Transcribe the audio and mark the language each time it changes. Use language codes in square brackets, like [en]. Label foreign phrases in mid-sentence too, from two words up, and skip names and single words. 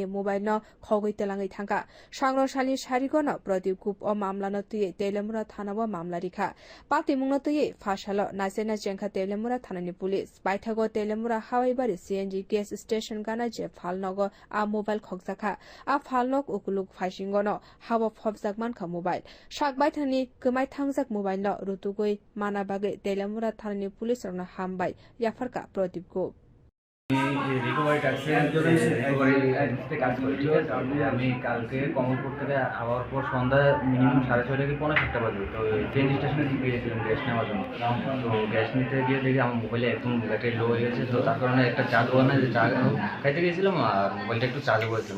[trp] मोबाइल न खगै तेलाङै थांगा सांग्रंशालि सारिको न प्रदीप गुप अ मामला न तुये तेलेमुरा थानाव मामला रिखा पाक्तिमुंनो तुये फाशाल नासेना जेंखा तेलेमुरा थानानि पुलिस बाइथागो तेलेमुरा हवाईबारि [en] CNG gas station [trp] गाना जे फालनगो आ मोबाइल खगजाखा आ फालनग उकुलुक फाइसिंगो न हावा फबजाक मानखा मोबाइल साकबाइथानि गोमाय थांजाक मोबाइल न रुतुगै माना बागै तेलेमुरा थानानि पुलिस रंना हामबाय याफारका प्रदीप गुप [bn] রিকভারি ট্যাক্সে রিকভারি এজেন্সিতে কাজ করি, ঠিক আছে। আমি কালকে কমলপুর থেকে আবার পর সন্ধ্যা মিনিমাম 6:30 থেকে 6:45 বাজে তো ট্রেন স্টেশনে গিয়েছিলাম গ্যাস নেওয়ার জন্য। তো গ্যাস নিতে গিয়ে দেখি আমার মোবাইলে একদম ব্যাটারি লো হয়ে গেছে। তো তার কারণে একটা চার্জ ওয়ানে চা খাইতে গিয়েছিলাম আর মোবাইলটা একটু চার্জে করেছিলাম।